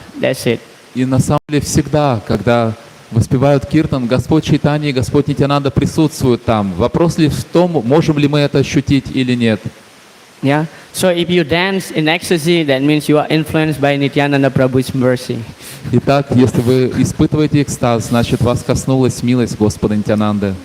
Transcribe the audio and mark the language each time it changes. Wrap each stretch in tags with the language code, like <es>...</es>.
<en>That's it.</en> <ru>И на самом деле всегда, когда воспевают киртан, Господь Чайтанья и Господь Нитянанда присутствуют там. Вопрос лишь в том, можем ли мы это ощутить или нет.</ru> <en>Yeah. So if you dance in ecstasy, that means you are influenced by Nityananda Prabhu's mercy.</en> <ru>Итак, если вы испытываете экстаз, значит вас коснулась милость Господа Нитянанды.</ru>